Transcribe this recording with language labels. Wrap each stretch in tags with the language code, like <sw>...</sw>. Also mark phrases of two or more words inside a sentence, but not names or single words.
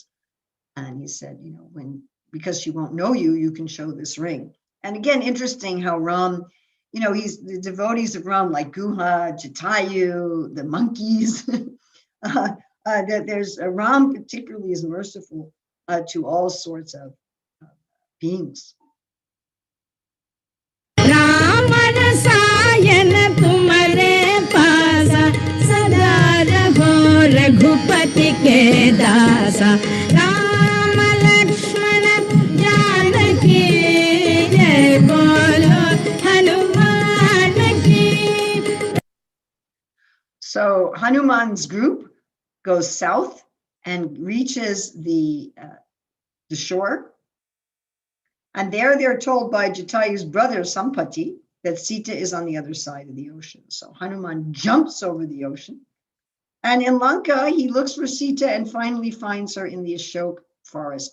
<en>And he said, because she won't know you, you can show this ring. And again, interesting how Ram, he's the devotees of Ram, like Guha, Jatayu, the monkeys. That there's Ram particularly is merciful to all sorts of beings.</en> <hi>रघुपति के दासा राम लक्ष्मण जानकी जय बोलो हनुमान की.</hi> <en>So Hanuman's group goes south and reaches the shore. And there they're told by Jatayu's brother Sampati that Sita is on the other side of the ocean. So Hanuman jumps over the ocean. And in Lanka, he looks for Sita and finally finds her in the Ashok forest.</en>